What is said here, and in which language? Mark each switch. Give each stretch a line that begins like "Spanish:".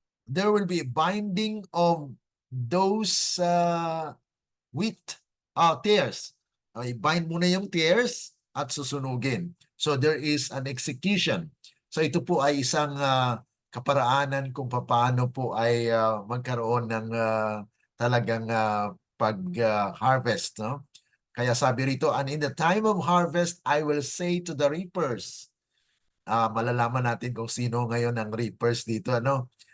English: There will be binding of those wheat tares.
Filipino: I-bind muna yung tares at susunugin.
English: So there is an execution.
Filipino: So ito po ay isang kaparaanan kung paano po ay magkaroon ng talagang pag-harvest, no? Kaya sabi rito,
English: and in the time of harvest, I will say to the reapers.
Filipino: Malalaman natin kung sino ngayon ang reapers dito, ano?